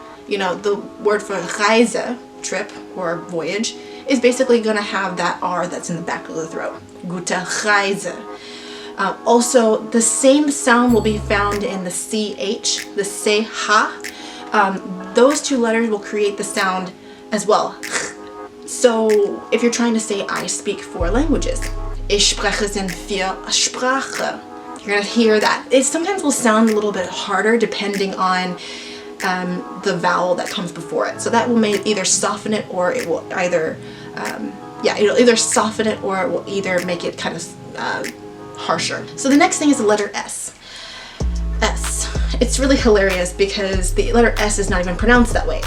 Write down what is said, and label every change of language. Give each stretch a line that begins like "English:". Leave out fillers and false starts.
English: You know, the word for Reise, trip or voyage, is basically going to have that R that's in the back of the throat.
German: Gute Reise.
English: Also, the same sound will be found in the CH, the CH. Those two letters will create the sound as well. So, if you're trying to say, I speak 4 languages.
German: Ich spreche sind 4 Sprachen.
English: You're going to hear that. It sometimes will sound a little bit harder depending on the vowel that comes before it. So that will either soften it, or it will either, it'll either soften it, or it will either make it kind of harsher. So the next thing is the letter S. S. It's really hilarious because the letter S is not even pronounced that way.